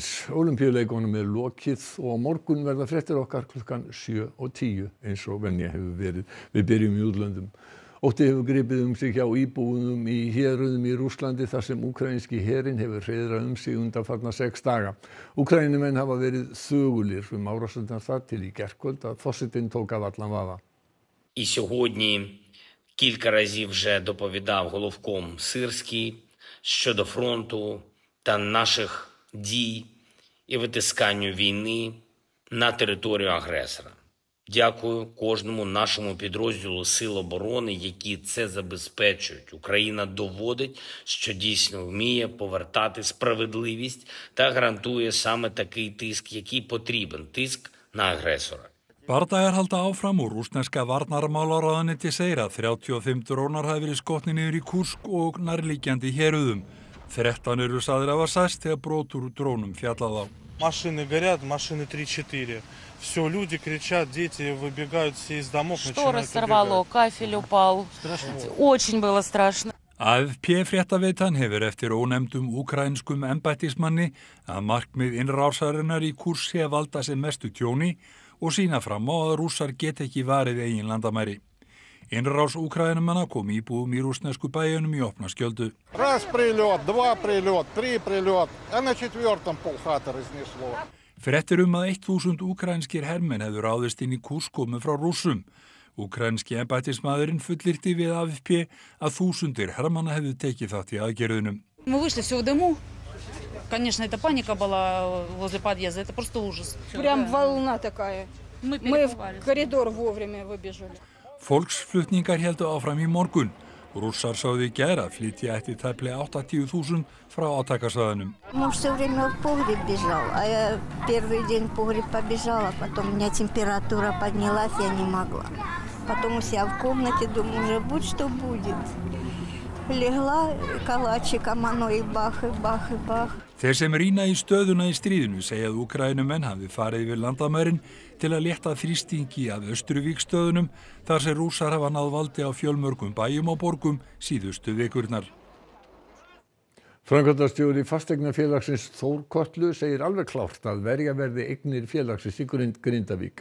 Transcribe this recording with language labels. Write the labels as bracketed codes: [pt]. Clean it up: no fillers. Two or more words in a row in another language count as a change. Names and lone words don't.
[is] Ólympíuleikunum lokið og á morgun verða fréttir okkar klukkan 7 og 10 eins og venja hefur verið. Við byrjum í útlöndum. Ótti hefur gripið sig hjá íbúum í héruðum í Rússlandi þar sem úkraínski herinn hefur hreiðrað sig undanfarna 6 daga. Úkraínumenn hafa verið þögulir árásirnar þar til í gærkvöld að forsetinn tók af allan vafa. [uk] І сьогодні кілька разів вже доповідав головком Сирський щодо фронту та наших дій і витисканню війни на територію агресора. Дякую кожному нашому підрозділу Сил оборони, які це забезпечують. Україна доводить, що дійсно вміє повертати справедливість та гарантує саме такий тиск, який потрібен, тиск на агресора. [is] Bardagar halda áfram og rússneska varnarmálaráðuneyti segir að 35 drónar hafi verið skotnir niður í Kursk og nærliggjandi héruðum. 13 eru sagðir hafa særst þegar brot úr drónum fjallað á. [ru] Машины горят, машины 3-4. Все, люди кричат, дети выбегают все из домов. Шторы сорвало, кафель упал. Очень было страшно. [is] AFP-fréttaveitan hefur eftir ónefndum úkraínskum embættismanni að markmið innrásarinnar í Kursk sé að valda sem mestu tjóni og sýna fram á að rússar get ekki varið eigin landamæri. Innrás Úkraínumanna kom íbúum í rússnesku bæjunum í opna skjöldu. [ru] Раз прилет, два прилет, три прилет, а на 4-м полхаты разнесло. [is] Fréttir að 1000 úkraínskir hermenn hefðu ráðist inn í Kursk komið frá Rússum. Úkraínski embættismaðurinn fullyrti við AFP að þúsundir hermanna hefðu tekið þátt í aðgerðunum. [ru] Мы вышли все в дыму. Конечно, это паника была возле подъезда, это просто ужас. Прям волна такая. Мы в коридор вовремя выбежали. [is] Fólksflutningar héldu áfram í morgun. Rússar sáðu í gær að flytja ætti tæplega 80.000 frá átakasvæðunum. [ru] Муж все время в погреб бежал, а я первый день в погреб побежала, потом у меня температура поднялась, я не могла. Потом у себя в комнате думаю, уже будь что будет. Легла калачиком, оно и бах, и бах, и бах. [is] Þeir sem rýna í stöðuna í stríðinu segja að Úkraínumenn hafi farið yfir landamærin til að létta þrýstingi af Austurvíkstöðunum þar sem Rússar hafa náð valdi á fjölmörgum bæjum og borgum síðustu vikurnar. Framkvæmdastjóri fasteignafélagsins Þórkötlu segir alveg klárt að verja verði eignir félagsins í Grindavík.